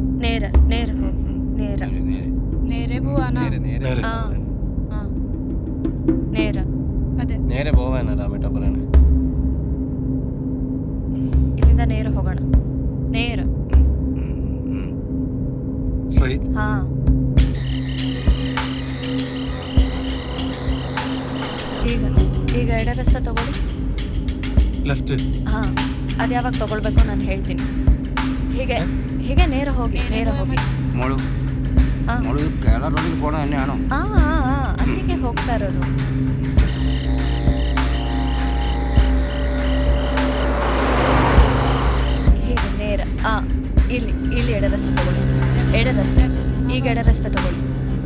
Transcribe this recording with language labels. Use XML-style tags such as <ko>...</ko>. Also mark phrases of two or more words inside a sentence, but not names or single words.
<kn>ನೇರ ನೇರ ಹೋಗಿ ನೇರ</kn> <ml>നേരെ പോവാനാ ആ ആ ನೇರ അതെ നേരെ പോവാനാ രാമേട്ട പറയണേ.</ml> <kn>ಇಲ್ಲಿಂದ ನೇರ ಹೋಗೋಣ ನೇರ ಸ್ಟ್ರೈಟ್. ಹಾ ಈಗ ಈಗ ಎಡ ರಸ್ತೆ ತಗೊಳ್ಳಿ. ಲೆಫ್ಟ್. ಹಾ ಅದು ಯಾವಾಗ ತಗೊಳ್ಬೇಕು ನಾನು ಹೇಳ್ತೀನಿ. ಹೀಗೆ ಹೀಗೆ ನೇರ ಹೋಗಿ ನೇರ ಹೋಗಿ</kn> <ml>മോളു ആ മോള് കേരള റോഡിൽ പോണ തന്നെയാണോ?</ml> <kn>ಆ ಆ ಆ, ಅಲ್ಲಿಗೆ ಹೋಗ್ತಾ ಇರೋದು. ಹೀಗೆ ನೇರ ಇಲ್ಲಿ ಇಲ್ಲಿ ಎಡ ರಸ್ತೆ ತಗೊಳ್ಳಿ. ಎಡ ರಸ್ತೆ ಈಗ ಎಡ ರಸ್ತೆ ತಗೊಳ್ಳಿ.</kn>